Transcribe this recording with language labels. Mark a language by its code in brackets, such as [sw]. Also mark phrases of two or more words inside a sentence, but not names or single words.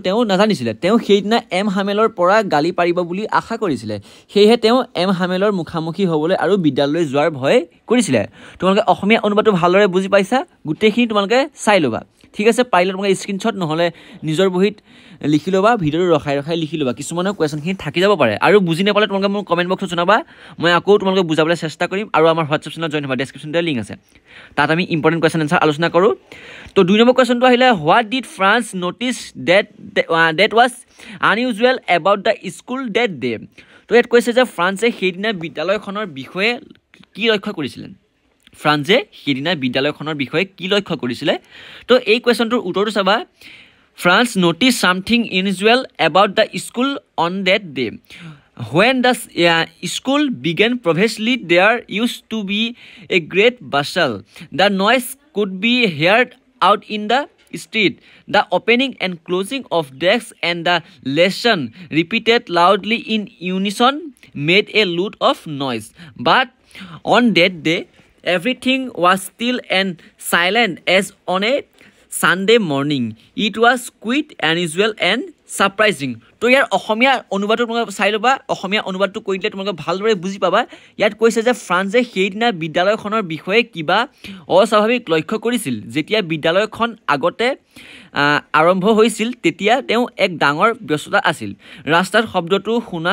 [as] তেওঁ নাজানিছিলে তেওঁ সেইদিনা এম হামেলৰ পৰা গালি পাৰিব বুলি আশা কৰিছিলে সেয়েহে তেওঁ এম হামেলৰ মুখামুখি হ'বলৈ আৰু বিদ্যালয়লৈ যোৱাৰ ভয় কৰিছিলে তোমালোকে অসমীয়া অনুবাদটো ভালদৰে বুজি পাইছা গুটেখিনি তোমালোকে চাই লবা ঠিক আছে পাৰিলে তোমালোকে স্ক্ৰিনশ্বট নহলে নিজৰ বহিত লিখি লবা ভিডিঅটো ৰখাই লিখি লবা কিছুমানৰ কোৱেশ্চনখিনি থাকি যাব পাৰে আৰু বুজি নাপালে তোমালোকে মোক কমেন্ট বক্সত জনাবা মই আকৌ তোমালোকে বুজাবলৈ চেষ্টা কৰিম আৰু আমাৰ হোৱাটছআপ চেনেলত জয়েন হ'বা ডেসক্ৰিপচনতে লিংক আছে তাত আমি [en] important question answer [as] আলোচনা কৰো তো 2 নম্বৰ কোৱেশ্চনটো আহিলে [en] what did France notice that was unusual about the school that day [as] তো ইয়াত কৈছে যে ফ্ৰান্সে সেইদিনা বিদ্যালয়খনৰ বিষয়ে কি লক্ষ্য কৰিছিল ফ্ৰান্সে সেইদিনা বিদ্যালয়খনৰ বিষয়ে কি লক্ষ্য কৰিছিল তো এই কোৱেশ্চনটোৰ উত্তৰটো চাবা [en] France noticed something unusual about the school on that day. When the school began previously, there used to be a great bustle. The noise could be heard out in the street. The opening and closing of desks and the lesson repeated loudly in unison made a lot of noise. But on that day, everything was still and silent as on a Sunday morning. It was quite unusual and surprising. [as] তো ইয়াৰ অসমীয়া অনুবাদটো তোমালোকে চাই ল'বা অসমীয়া অনুবাদটো কৰিলে তোমালোকে ভালদৰে বুজি পাবা ইয়াত কৈছে যে ফ্ৰান্সে সেইদিনা বিদ্যালয়খনৰ বিষয়ে কিবা অস্বাভাৱিক লক্ষ্য কৰিছিল যেতিয়া বিদ্যালয়খন আগতে আৰম্ভ হৈছিল তেতিয়া তেওঁ এক ডাঙৰ ব্যস্ততা আছিল ৰাস্তাৰ শব্দটো শুনা